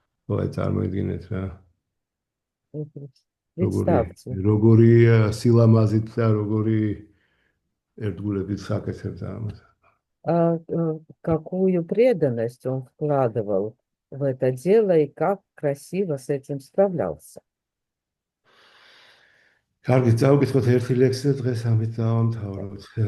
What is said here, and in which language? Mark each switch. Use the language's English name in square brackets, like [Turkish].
[Georgian] Ой, წარმოიდგინეთ რა. [Russian] Представьте. [Georgian] Როგორი სილამაზით და როგორი ერთგულებით საკეთებდა ამას. [Russian] Какую преданность он вкладывал в это дело и как красиво с этим справлялся. [Georgian] კარგი, წავკითხოთ ერთი ლექსი და დღეს ამით დავამთავროთ.